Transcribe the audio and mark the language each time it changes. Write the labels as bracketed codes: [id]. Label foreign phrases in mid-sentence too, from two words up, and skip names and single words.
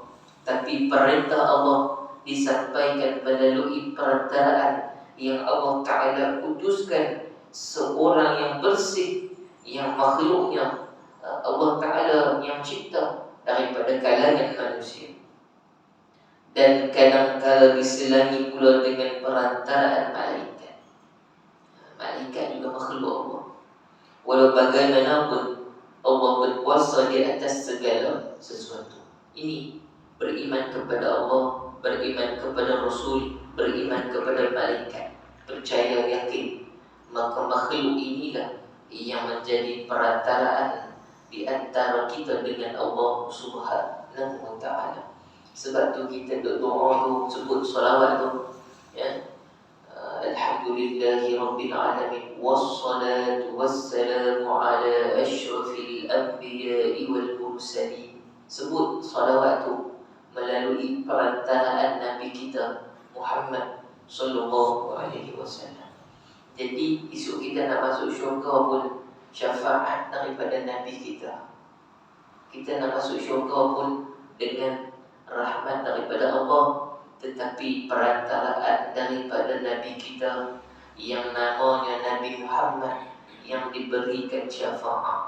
[ms] Tapi perintah Allah disampaikan melalui perantaraan yang [ar] الله تعالى [ms] utuskan seorang yang bersih, yang makhluknya [ar] الله تعالى [ms] yang cipta daripada kalangan manusia. Dan kadang-kala diselangi pula dengan perantaraan malaikat. Malaikat juga makhluk Allah. Walau bagaimanapun Allah berkuasa di atas segala sesuatu. Ini beriman kepada Allah, beriman kepada Rasul, beriman kepada malaikat, percaya yakin. Maka makhluk inilah yang menjadi perantaraan di antara kita dengan [ar] الله سبحانه وتعالى. [ms] Sebab tu kita doa tu, sebut salawat tu, ya. [ar] الحمد لله رب العالمين والصلاة والسلام على أشرف الأنبياء والمرسلين. [ms] Sebut salawat tu melalui perantaraan Nabi kita Muhammad [ar] صلى الله عليه وسلم. [ms] Jadi esok kita nak masuk syurga pun syafaat daripada Nabi kita. Kita nak masuk syurga pun dengan rahmat daripada Allah, tetapi perantaraan daripada Nabi kita yang namanya Nabi Muhammad yang diberikan syafaat.